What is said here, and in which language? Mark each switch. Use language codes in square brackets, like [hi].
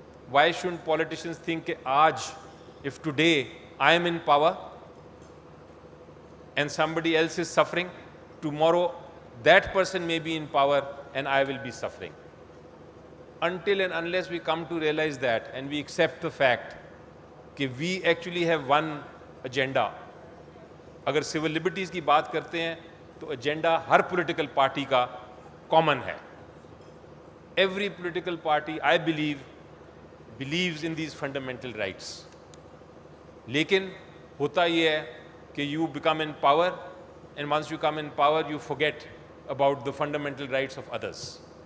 [en] Why shouldn't politicians think that aaj, if today I am in power and somebody else is suffering, tomorrow that person may be in power and I will be suffering. Until and unless we come to realize that and we accept the fact that we actually have one agenda. [hi] अगर civil liberties की बात करते हैं तो agenda हर political party का common है. [en] Every political party, I believe, believes in these fundamental rights. [hi] लेकिन होता ये है कि [en] you become in power and once you come in power you forget about the fundamental rights of others.